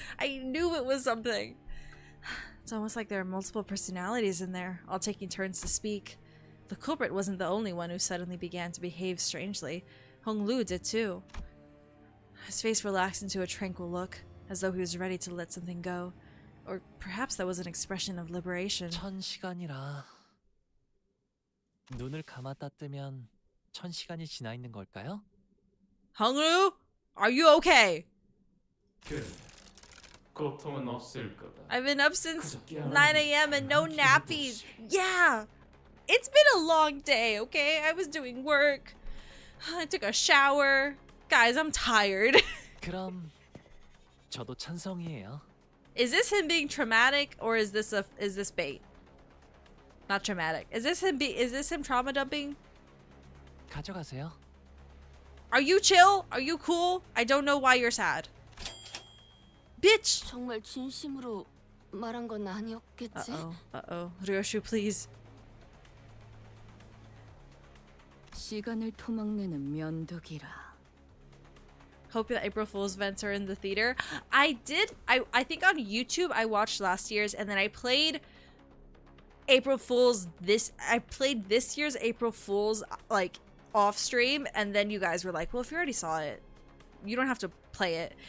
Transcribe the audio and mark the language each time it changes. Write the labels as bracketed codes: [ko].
[en] I knew it was something. It's almost like there are multiple personalities in there, all taking turns to speak. The culprit wasn't the only one who suddenly began to behave strangely. Hong Lu did too. His face relaxed into a tranquil look, as though he was ready to let something go. Or perhaps that was an expression of liberation. [ko] 1000시간이라 눈을 감았다 뜨면 1000시간이 지나 있는 걸까요? [en] Hong Lu, are you okay? [ko] 고통은 없을 거다. [en] I've been up since 9 a.m. and no nappies. Yeah, it's been a long day, okay? I was doing work. I took a shower. Guys, I'm tired. [ko] 그럼 저도 찬성이에요. [en] Is this him being traumatic, or is this bait? Not traumatic. Is this him trauma dumping? [ko] 가져가세요. [en] Are you chill? Are you cool? I don't know why you're sad. Bitch! [ko] 정말 진심으로 말한 건 아니었겠지? [en] Uh-oh. Ryoshu, please. [ko] 시간을 토막내는 면도기라. [en] Hope the April Fool's events are in the theater. I think on YouTube I watched last year's, and then I played this year's April Fool's like off stream, and then you guys were like, well, if you already saw it, you don't have to play it.